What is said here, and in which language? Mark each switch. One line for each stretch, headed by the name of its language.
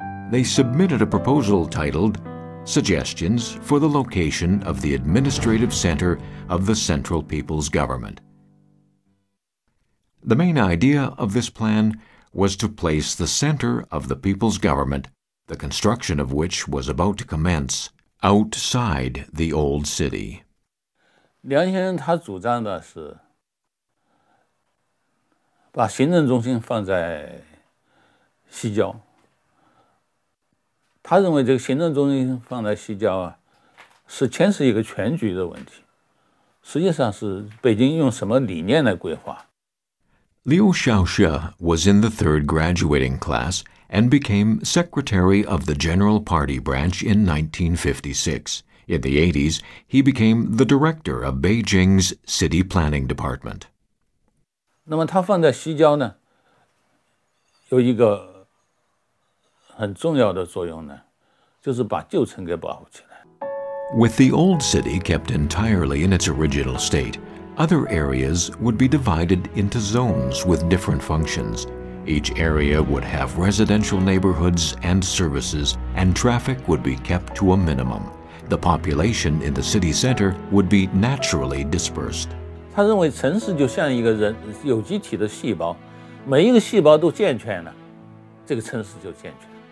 English: They submitted a proposal titled Suggestions for the Location of the Administrative Center of the Central People's Government. The main idea of this plan was to place the center of the people's government, the construction of which was about to commence, outside the old city.
Chinese: 梁先生他主张的是把行政中心放在西郊。他认为这个行政中心放在西郊啊，是牵涉一个全局的问题。实际上是北京用什么理念来规划。
English: Liu Xiaoxia was in the third graduating class and became secretary of the General Party branch in 1956. In the 80s, he became the director of Beijing's City Planning Department.
Chinese: 那么它放在西郊呢，有一个很重要的作用呢，就是把旧城给保护起来。
English: With the old city kept entirely in its original state, other areas would be divided into zones with different functions. Each area would have residential neighborhoods and services, and traffic would be kept to a minimum. The population in the city center would be naturally dispersed.
Chinese: 他认为城市就像一个人有机体的细胞，每一个细胞都健全了，这个城市就健全。